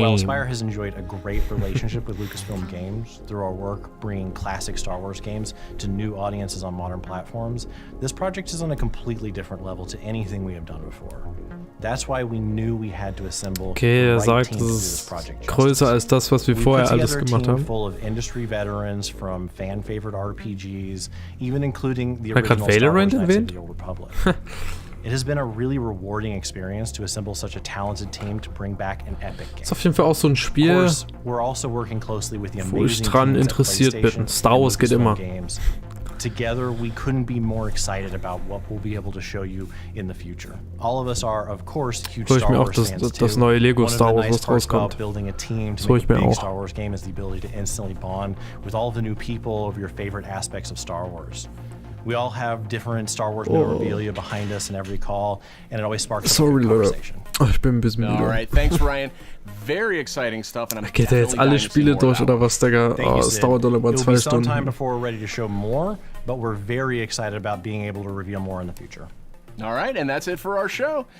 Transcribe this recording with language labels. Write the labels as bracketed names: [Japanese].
[English] Well, Aspire has enjoyed a great relationship with Lucasfilm Games through our work bringing classic Star Wars games to new audiences on modern platforms. This project is on a completely different level to anything we have done before. That's why we knew we had to assemble the right team to do this project justice. [German] Größer als das, was wir vorher alles gemacht haben. [English] Full of industry veterans from fan favorite RPGs, even including the original Star Wars Knights of the Old Republic. It has been a really rewarding experience to assemble such a talented team to bring back an epic game. [German] Ist auf jeden Fall auch so ein Spiel, [English] we're also working closely with the [German] wo ich dran interessiert bin. Star Wars geht immer. [English] Together, we couldn't be more excited about what we'll be able to show you in the future. All of us are, of course, huge Star Wars fans too. [German] Das neue Lego Star Wars, was rauskommt. [English] Building a team to make a big Star Wars game is the ability to instantly bond with all the new people of your favorite aspects of Star Wars. We all have different Star Wars memorabilia behind us in every call, and it always sparks a conversation. [German] Ich bin ein bisschen müde. [English] All right, thanks Ryan. Very exciting stuff, and I'm [German] Geht ja jetzt alle Spiele durch oder was, Digga? Oh, es dauert doch über 2 Stunden. [English] Sometime before we're ready to show more, but we're very excited about being able to reveal more in the future. All right, and that's it for our show.